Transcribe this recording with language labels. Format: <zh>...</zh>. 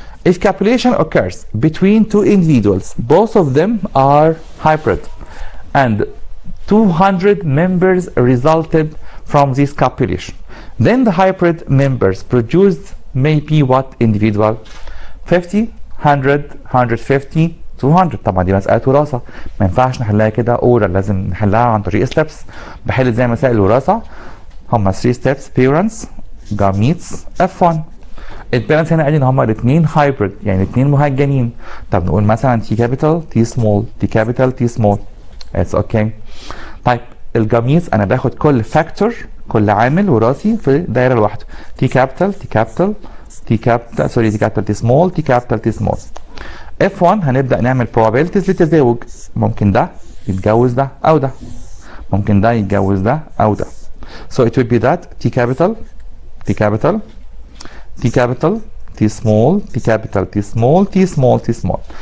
<en>If copulation occurs between two individuals, both of them are hybrid, and 200 members resulted from this copulation, then the hybrid members produced may be what individual? 50, 100, 150, 200.</en> <ar>طبعا دي مسألة وراثة، ما ينفعش نحلها كده اورال، لازم نحلها عن طريق ستيبس. بحل زي مسائل الوراثة، هما 3 steps: parents، gametes، F1. البيرنتس هنا قال ان هما الاثنين هايبريد، يعني الاثنين مهجنين. طب نقول مثلا تي كابيتال تي سمول، تي كابيتال تي سمول، اتس اوكي. طيب الجاميتس انا باخد كل فاكتور، كل عامل وراثي في دايره لوحده، تي كابيتال تي كابيتال تي كابيتال سوري تي كابيتال تي سمول تي كابيتال تي سمول. F1 هنبدا نعمل probabilities للتزاوج، ممكن ده يتجوز ده او ده، ممكن ده يتجوز ده او ده.</ar> <en>So it would be that T capital T capital T capital T small T capital T small T small T small.</en>